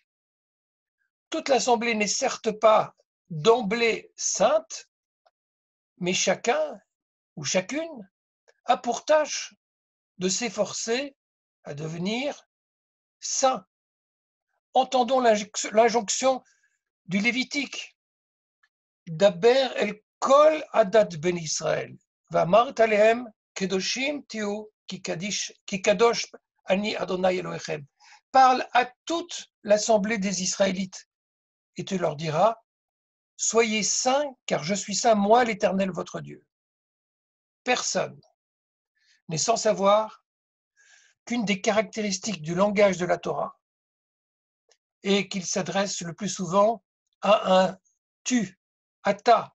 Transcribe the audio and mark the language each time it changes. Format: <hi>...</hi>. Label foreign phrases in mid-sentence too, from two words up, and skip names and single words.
<fr>Toute l'assemblée n'est certes pas d'emblée sainte, mais chacun ou chacune a pour tâche de s'efforcer à devenir saint. Entendons l'injonction du Lévitique.</fr> <he>דבר אל כל עדת בני ישראל ואמרת אלהם קדשים תהיו כי קדוש אני אדני אלהיכם.</he> <fr>Parle à toute l'assemblée des Israélites et tu leur diras, soyez saints car je suis saint, moi l'Éternel votre Dieu. Personne n'est sans savoir qu'une des caractéristiques du langage de la Torah est qu'il s'adresse le plus souvent à un tu, à ta.</fr>